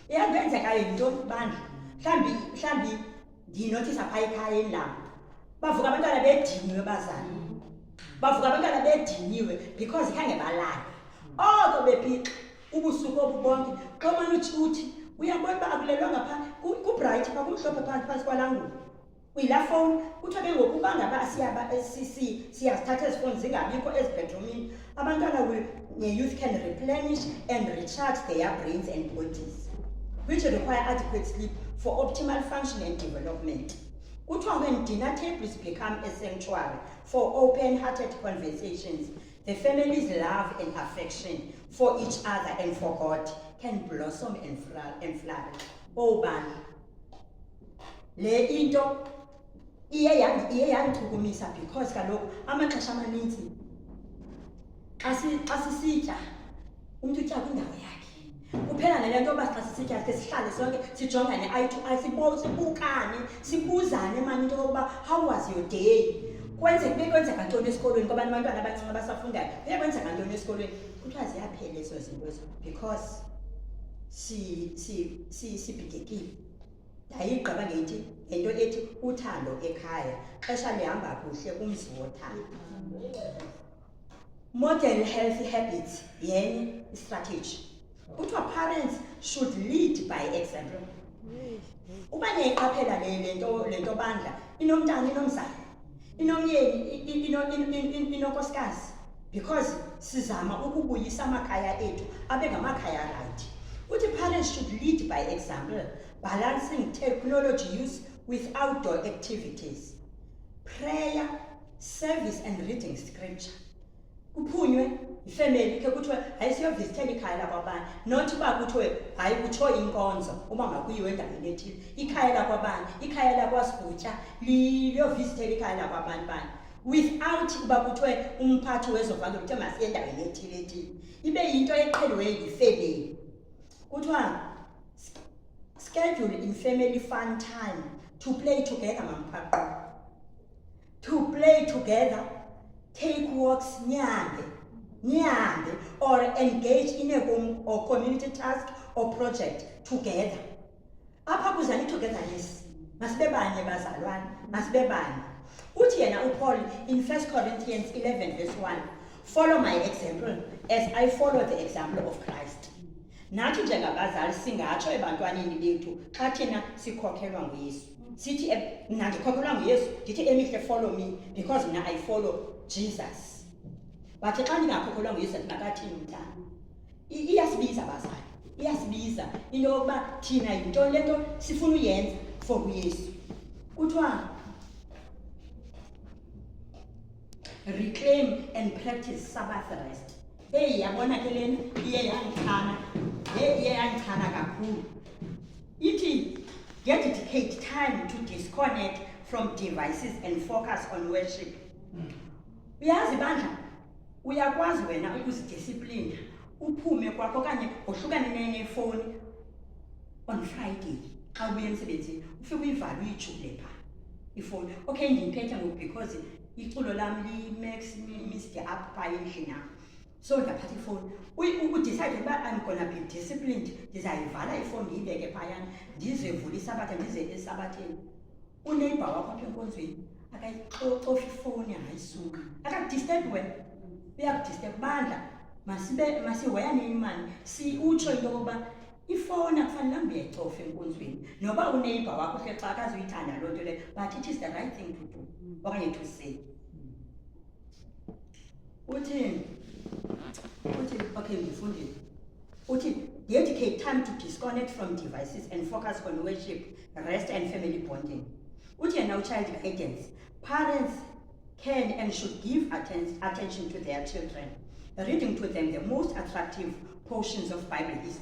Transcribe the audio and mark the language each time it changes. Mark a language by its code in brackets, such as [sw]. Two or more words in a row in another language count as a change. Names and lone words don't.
[xh] Mhlambi ndinothisa phaya ekhayeni lapho bavuka abantwana bediniwe bazali bavuka abantwana bediniwe because khange balala oko bephixa ubusuku obubonke xomana uthi uyabona uba akulelwanga phaa kubright phaa kumhlophe phantsi kwalangulo uyilaa fowuni kuthiwa ke ngokuba ngaba siyazithatha ezi fowuni zingabikho ezibedroomini abantwana [en] ne-youth can replenish and recharge their brains and bodies which require adequate sleep for optimal function and development. Kuthiwa when dinner tables become a sanctuary for open-hearted conversations, the family's love and affection for each other and for God can blossom and flourish. [xh] Oh, bani. Le into iye yandichukumisa because kaloku amaxesha amaninzi xa sisitya umntu utya kwindawo yakhe kuphela nale nto yoba xa sisitya ke sihlale sonke sijongane [en] eye to eye [xh] sibukane sibuzane mani into yokuba [en] how was your day [xh] kwenzeka ntoni esikolweni ngoba abantwana abancinci abasafundayo kuyakwenzeka ntoni esikolweni kuthiwa ziyaphela ezo zinto ezo because sibhidekile ndayigqiba ngento ethi uthando ekhaya xesha lihamba kuhle kumzi wothando. [en] Model healthy habits yenye strategy. Kuthiwa parents should lead by example. [xh] Uba niyayiqaphela le nto bandla inomntana inomzali inomyeni inonkosikazi because sizama ukubuyisa amakhaya ethu abe ngamakhaya right. [en] Uthi parents should lead by example, balancing technology use with outdoor activities, prayer, service and reading scripture. [xh] Kuphunywe ifamily ke kuthiwe ayisiyovizithela ikhaya lakwabani not uba kuthiwe hayi kutsho inkonzo uba makuyiwe endaweni ethile ikhaya lakwabani ikhaya lakwasibutya liyovizithela ikhaya lakwabani bani without uba kuthiwe umphathi wezovalo kuthiwe masiye endaweni ethile ibe yinto eqheliweyo yifamily. [en] Kuthiwa schedule in family fun time to play together mampaqo, to play together, take walks nyande, or engage in a home or community task or project together. [xh] Apha kuzani togetherness. Masibebanye bazalwane, masibebanye. Uthi yena uPaul [en] in 1 Corinthians 11 verse 1, follow my example as I follow the example of Christ. [xh] Nathi njengabazali singatsho ebantwaneni bethu xa thina sikhokhelwa nguYesu. Sithi mna ndikhokhelwa nguYesu, ndithi emihle [en] follow me because [xh] mna [en] I follow Jesus. [xh] But xa ndingakhokhelwa nguYesu ndinakathini mntana? Iyasibiza bazali. Iyasibiza into yokuba thina yinto lento sifuna uyenza for uYesu. [en] Kuthiwa reclaim and practice Sabbath rest. [xh] Hey, yabona ke lena iye yangichana. Iye yangichana kakhulu. [en] Ithi dedicate time to disconnect from devices and focus on worship. [xh] Uyazi bandla, uyakwazi wena ukuzidiscipline, uphume kwakho okanye uhlukane nefoni [en] on Friday. [xh] Xa ubuya emsebenzini, ufike uyivala uyijule pha ifoni. Okay, ndiyiphethe ngoku because iculo lam li-max missed up pha endlini yam. So ndaphatha ifoni. Udecide uba [en] I'm gonna be disciplined. [xh] Ndizayivala ifoni ndiyibeke phayana, ndizevula isabatha ndize esabatheni. Uneighbor wakho apha enkonzweni akayicofi ifoni angayisuka. Akakudisturb wena. Uyakudisturb bandla. Masihoyane imani. Utsho into yokuba ifoni akufanelanga uyicofe enkonzweni. Noba uneighbor wakho hle xa akazuyithanda loo nto leyo, [en] but it is the right thing to do okanye to say. [xh] Uthi, okay, ngifundile. Uthi, [en] dedicate time to disconnect from devices and focus on worship, rest and family bonding. Uthi, now child guidance. Parents can and should give attention to their children, reading to them the most attractive portions of Bible history.